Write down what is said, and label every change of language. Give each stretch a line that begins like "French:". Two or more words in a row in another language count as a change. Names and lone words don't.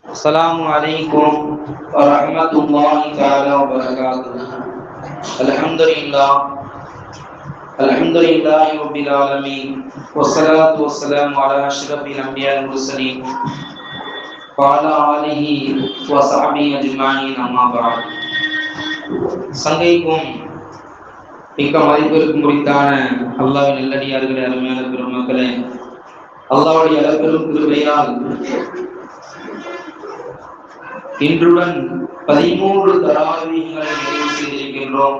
Arabic: السلام عليكم ورحمة الله تعالى وبركاته. الحمد لله رب العالمين والصلاة والسلام على أشرف الأنبياء والمرسلين وعلى آله وصحبه أجمعين أما بعد.
Tamil: சங்கைக்கும் மிக்க மதிப்பிற்கும் குறித்தான அல்லாஹ்வின் நல்லடியார்களே, அருமையான பெருமக்களே, அல்லாஹ்வுடைய அளப்பெரும் கிருபையால் இன்றுடன் 13 தராவீகளை நிறைவு செய்திருக்கின்றோம்.